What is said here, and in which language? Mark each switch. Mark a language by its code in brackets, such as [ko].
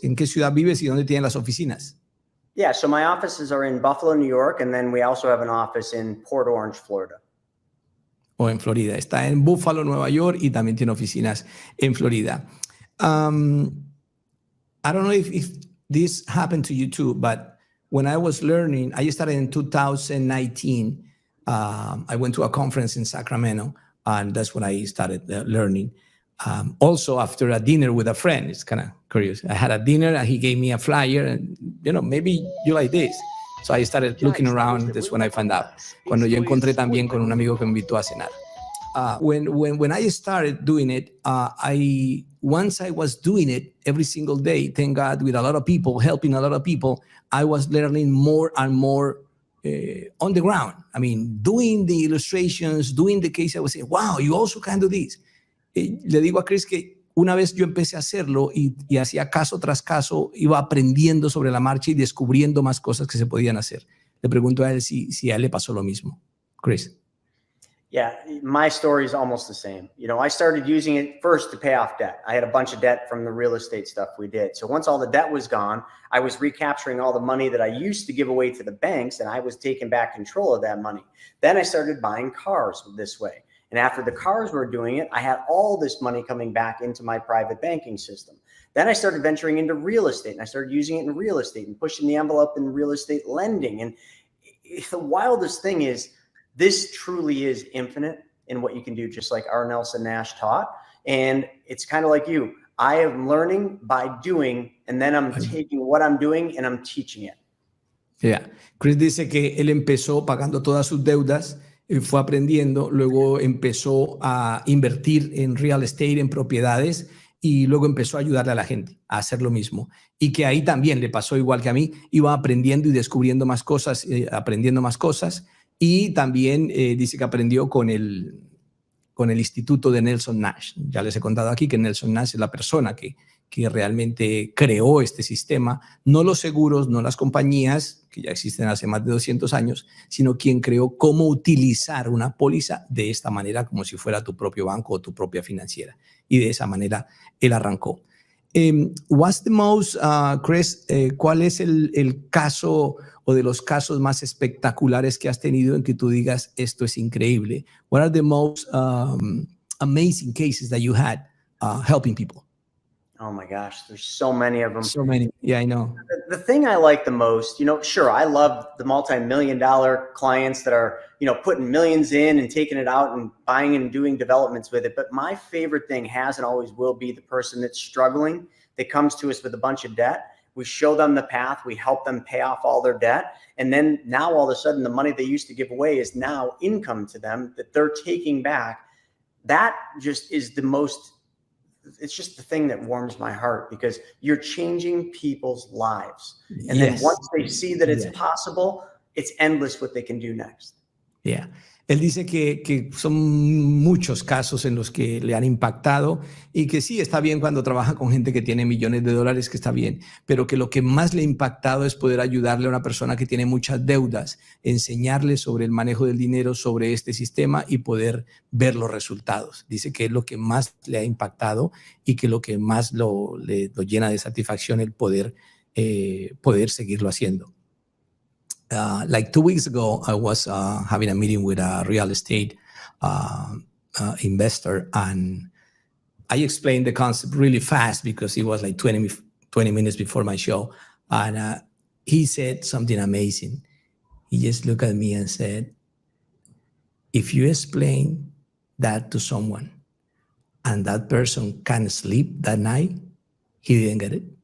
[es] ¿En qué ciudad vives y dónde tienen las oficinas? [en] Yeah, so my offices are in Buffalo, New York, and then we also have an office in Port Orange, Florida. [es] O en Florida. Está en Buffalo, Nueva York, y también tiene oficinas en Florida. [en] I don't know if this happened to you too, but when I was learning, I started in 2019. I went to a conference in Sacramento, and that's when I started learning. Also after a dinner with a friend. It's kind of curious. I had a dinner and he gave me a flyer and, maybe you like this. So I started looking around. That's when I found out. [es] Cuando yo encontré también con un amigo que me invitó a cenar. [en] When I started doing it, once I was doing it every single day, thank God, with a lot of people, helping a lot of people, I was learning more and more on the ground. I mean, doing the illustrations, doing the case, I was saying, wow, you also can do this. [es] Le digo a Chris que una vez yo empecé a hacerlo y hacía caso tras caso, iba aprendiendo sobre la marcha y descubriendo más cosas que se podían hacer. Le pregunto a él si a él le pasó lo mismo. Chris. [en] Yeah, my story is almost the same. I started using it first to pay off debt. I had a bunch of debt from the real estate stuff we did. So once all the debt was gone, I was recapturing all the money that I used to give away to the banks, and I was taking back control of that money. Then I started buying cars this way. And after the cars were doing it, I had all this money coming back into my private banking system. Then I started venturing into real estate, and I started using it in real estate and pushing the envelope in real estate lending. And the wildest thing is this truly is infinite in what you can do, just like R. Nelson Nash taught. And it's kind of like you. I am learning by doing, and then I'm taking what I'm doing and I'm teaching it. Yeah. [es] Chris dice que él empezó pagando todas sus deudas, fue aprendiendo, luego empezó a invertir en real estate, en propiedades, y luego empezó a ayudarle a la gente a hacer lo mismo. Y que ahí también le pasó igual que a mí, iba aprendiendo y descubriendo más cosas, aprendiendo más cosas, y también dice que aprendió con el instituto de Nelson Nash. Ya les he contado aquí que Nelson Nash es la persona que realmente creó este sistema, no los seguros, no las compañías, que ya existen hace más de 200 años, sino quien creó cómo utilizar una póliza de esta manera, como si fuera tu propio banco o tu propia financiera. Y de esa manera él arrancó. [en] What's the most, [es] Chris, ¿cuál es el caso o de los casos más espectaculares que has tenido en que tú digas, esto es increíble? [en] What are the most amazing cases that you had helping people? Oh my gosh, there's so many of them. So many. Yeah, I know. The thing I like the most, sure, I love the multi-million-dollar clients that are, putting millions in and taking it out and buying and doing developments with it. But my favorite thing has and always will be the person that's struggling, that comes to us with a bunch of debt. We show them the path. We help them pay off all their debt. And then now all of a sudden, the money they used to give away is now income to them that they're taking back. That just is it's just the thing that warms my heart, because you're changing people's lives. And then once they see that it's possible, it's endless what they can do next. Yeah. [es] Él dice que son muchos casos en los que le han impactado y que sí, está bien cuando trabaja con gente que tiene millones de dólares, que está bien, pero que lo que más le ha impactado es poder ayudarle a una persona que tiene muchas deudas, enseñarle sobre el manejo del dinero, sobre este sistema y poder ver los resultados. Dice que es lo que más le ha impactado y que lo que más lo llena de satisfacción el poder seguirlo haciendo. [en] Like 2 weeks ago, I was having a meeting with a real estate investor, and I explained the concept really fast because it was like 20 minutes before my show. And he said something amazing. He just looked at me and said, if you explain that to someone and that person can sleep that night, he didn't get it.